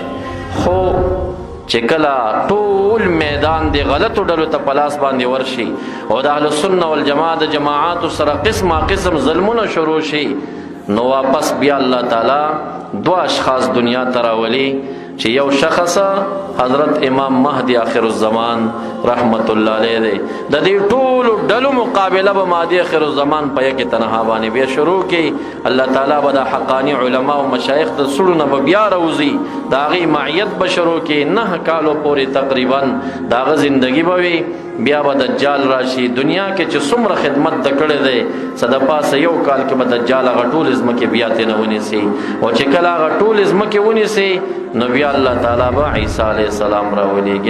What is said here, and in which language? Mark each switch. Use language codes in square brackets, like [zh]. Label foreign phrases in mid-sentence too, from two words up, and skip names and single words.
[ps] خو چې کله ټول میدان دی غلطو ډلو ته په لاس باندې ورشي او د [ar] اهل سنه والجماعه [ps] د جماعاتو سره قسمه قسم ظلمونه شروع شي، نو واپس بیا الله تعالی 2 اشخاص دنیا ته راولي، چې یو شخص حضرت امام مهدی آخر الزمان [ar] رحمت الله علیه [ps] دی. د دې ټولو ډلو مقابله به مهدی آخر الزمان په [fa] یک تنها [ps] باندې بیا شروع کی. الله تعالی به د حقانی علما او مشایخ د سړو نه به بیا روزي، د هغې معیت به شروع کی. 9 کالو پورې تقریبا د هغه زندگی به وي. بیا به دجال راشي. دنیا کې چې څومره خدمت د کړی دی څه د پاسه یو کال کې به دجال هغه ټول ځمکې بیا ترې نه ونیسي، او چې کله هغه ټول ځمکې ونیسي نو بیا الله تعالی به عیسی [ar] علیه السلام [ps] راولېږي.